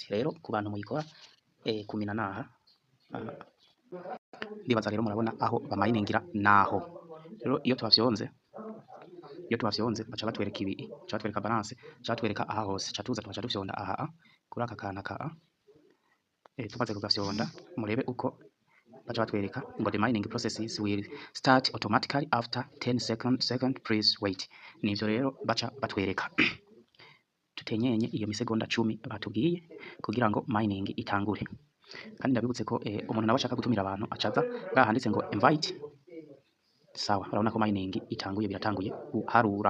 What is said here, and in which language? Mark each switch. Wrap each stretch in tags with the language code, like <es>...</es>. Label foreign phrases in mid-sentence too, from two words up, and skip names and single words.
<rn>Rero ku bantu muyikora kumina naha ndibaza rero murabona aho bamayiningira naho. Rero iyo twafyonze baca batwereka ibi, baca batwereka balance, baca batwereka aha hose, baca tuza tugaca dufyonda aha kuri aka kana ka tumaze kugafyonda murebe uko baca batwereka ngo</rn> <en>the mining processes will start automatically after 10 second please wait.</en> <rn>Nivyo rero baca batwereka tutenyenye iyo misegonda 10 batubwiye kugira ngo mining itangure. Kandi ndabibutse ko umuntu nawe ashaka gutumira abantu acaza handitse ngo invite. Sawa, urabona ko mining itanguye, biratanguye guharura.</rn>